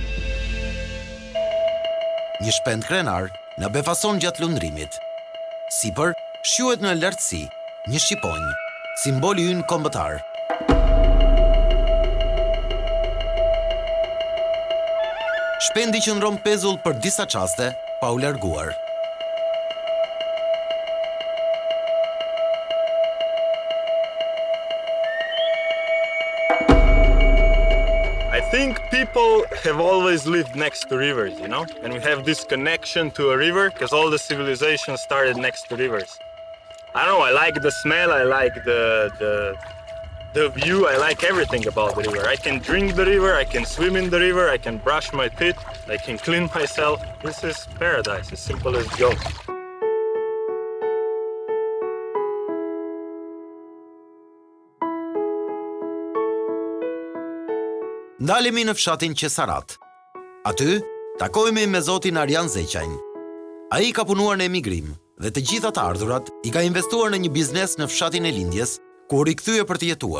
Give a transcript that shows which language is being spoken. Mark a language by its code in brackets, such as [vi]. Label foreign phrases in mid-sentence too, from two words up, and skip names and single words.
[sq] Një shpend krenar na befason gjatë lundrimit. Sipër shihet në lartësi një shqiponj, simboli ynë kombëtar. Shpendi qëndron pezull për disa çaste pa u larguar. [en] I think people have always lived next to rivers, you know? And we have this connection to a river because all the civilization started next to rivers. I don't know, I like the smell, I like the view, I like everything about the river. I can drink the river, I can swim in the river, I can brush my teeth, I can clean myself. This is paradise, as simple as it goes. [sq] Ndalemi në fshatin Qesarat. Aty, takojmë me zotin Arjan Zeqajn. Ai ka punuar në emigrim dhe të gjitha të ardhurat i ka investuar në një biznes në fshatin e lindjes, ku u rikthye për të jetuar.